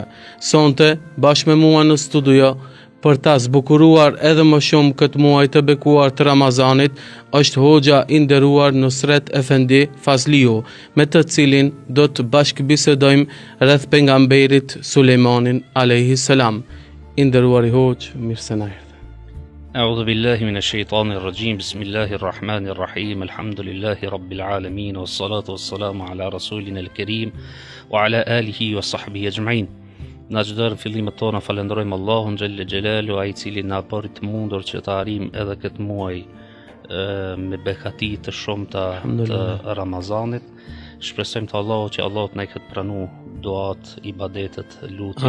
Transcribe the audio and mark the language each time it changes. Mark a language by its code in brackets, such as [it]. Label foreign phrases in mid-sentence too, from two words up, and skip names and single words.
[sq] Sonte, bashkë me mua në studio, për ta zbukuruar edhe më shumë këtë muaj të bekuar të Ramazanit, është hoxha i nderuar Nusret Efendi Fazliu, me të cilin do të bashkëbisedojmë rreth pejgamberit Sulejmanin [ar] عليه السلام. [sq] I nderuari hoxh, mirë se na erdhe. [ar] أعوذ بالله من الشيطان الرجيم. بسم الله الرحمن الرحيم. الحمد لله رب العالمين والصلاة والسلام على رسولنا الكريم وعلى آله وصحبه أجمعين. [sq] Në çdo fillimet tona falenderojmë Allahun [ar] جل جلاله, [sq] ai i cili na bëri të mundur që të arrijmë edhe këtë muaj me bekati të shumta të Ramazanit. Shpresojmë te Allahu që Allahu të na këtë pranu duat, ibadetet, lutjet.